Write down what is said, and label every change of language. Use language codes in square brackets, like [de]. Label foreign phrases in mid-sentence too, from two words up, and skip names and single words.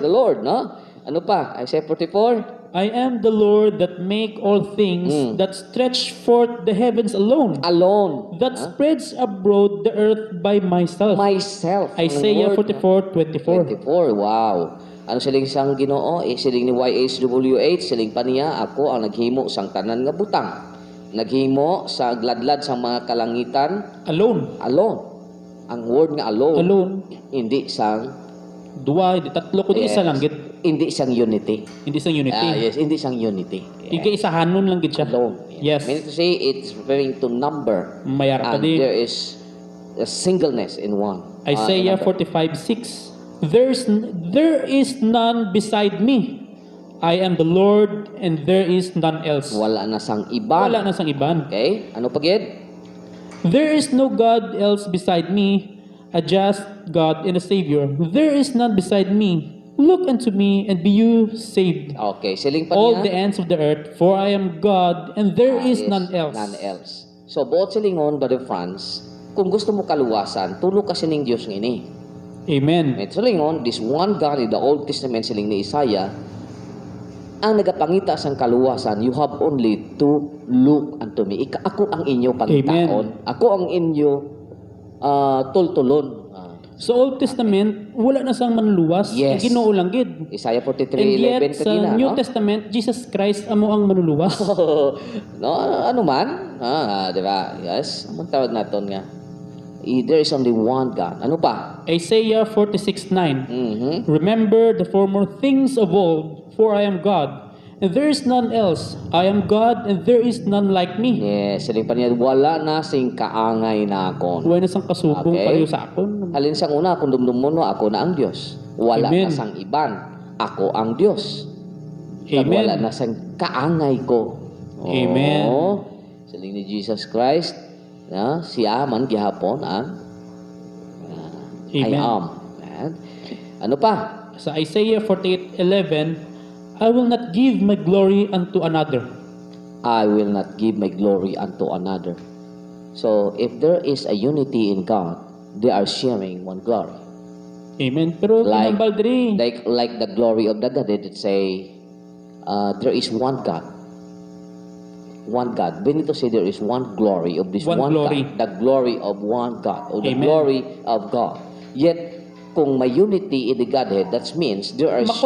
[en] Praise the Lord, no? [hil] Ano pa? [en] Isaiah 44. I am the Lord that make all things, that stretch forth the heavens alone, Alone. that spreads abroad the earth by myself. Myself. Isaiah [hil] Ang word, 44:24. 24. Wow. Ano siling sang Ginoo? Siling ni YHWH, siling pa niya, ako ang naghimo sang tanan nga butang. Naghimo sa gladlad sa mga kalangitan, Alone. alone. Ang word nga alone, Alone. hindi sang Dua, di tatlo ko di isa lang gid. hindi sang unity. Hindi sa unity. Yes, hindi sang unity. Iga-isahanon lang gid siya. Alone. Yes. [en] Meaning to say, it's referring to number. [hil] Mayara pa [en] And [hil] di. [en] there is a singleness in one. Isaiah number. 45:6. There is none beside me. I am the Lord, and there is none else. [hil] Wala na sang iban. Wala na sang iban. Okay? Ano pa gid? [en] There is no God else beside me, a just God and a Savior. There is none beside me. Look unto me and be you saved, [hil] Okay, siling pa [en] all [hil] niya. [en] the ends of the earth, for I am God, and there is none else. None else. [hil] So, buot silingon, Brother Franz, kung gusto mo kaluwasan, tulog ka sining Diyos ngini. Amen. May silingon, [en] this one God in the Old Testament [hil] siling ni Isaiah, ang nagapangita sang kaluwasan, [en] you have only to look unto me. [hil] Ako ang inyo pangitaon. Ako ang inyo tultulon. Sa Old Testament, wala na sang manluwas. Yes. Ginoo lang gid. Isaiah And 43:11 yet, sa kanina, New no? Testament, Jesus Christ amo ang manluluwas. No, ano man? Di ba? Yes. Ang tawag naton nga. [en] There is only one God. [hil] Ano pa? Isaiah 46:9. Mhm. [en] Remember the former things of old, for I am God, and there is none else. I am God, and there is none like me. [hil] Yes, siling pa niya, wala na sing kaangay na akon. Huwag na sang kasubong Okay. pareho sa akon. Halin sang una, kung dumdum mo no, ako na ang Diyos. Wala Amen. na sang iban. Ako ang Diyos. Kag Amen. wala na sang kaangay ko. Amen. Siling ni Jesus Christ, siya man gihapon ang I Amen. am. Yan. Ano pa? Sa Isaiah 48:11, [en] I will not give my glory unto another. I will not give my glory unto another. So, if there is a unity in God, they are sharing one glory. [hil] Amen. Pero [en] Like- [hil] ginambal diri. [en] Like the glory of the Godhead, it say, there is one God. One God. We need to say there is one glory of this One one glory. God. The glory of one God. Or the Amen. glory of God. Yet, [hil] kung may [en] unity in the Godhead, that means there are sharing.